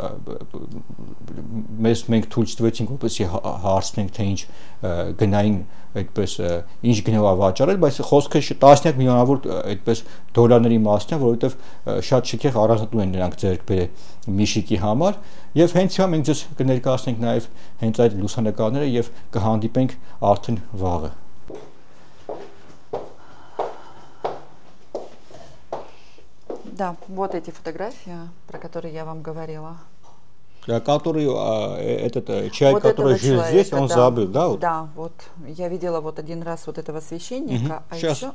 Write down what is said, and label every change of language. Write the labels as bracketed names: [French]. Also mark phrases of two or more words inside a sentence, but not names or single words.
[Armenian] մենք թույլ չտվեցինք որպեսզի հարցնենք թե ինչ գնային այդպես ինչ գնով վաճառել, բայց խոսքը տասնյակ միլիոնավոր այդպես դոլարների մասն է, որովհետև շատ շքեղ առանձնատուն են նրանք ձեռք բերել Միշիկի համար, եւ հենց հիմա մենք ձեզ կներկայացնենք նաեւ հենց այդ լուսանկարները եւ կհանդիպենք արդեն վաղը։ [Russian] Да, вот эти фотографии, про которые я вам говорила. Который этот человек, вот который жил здесь, он забыл, да? Вот? Да, вот я видела вот один раз вот этого священника, а еще...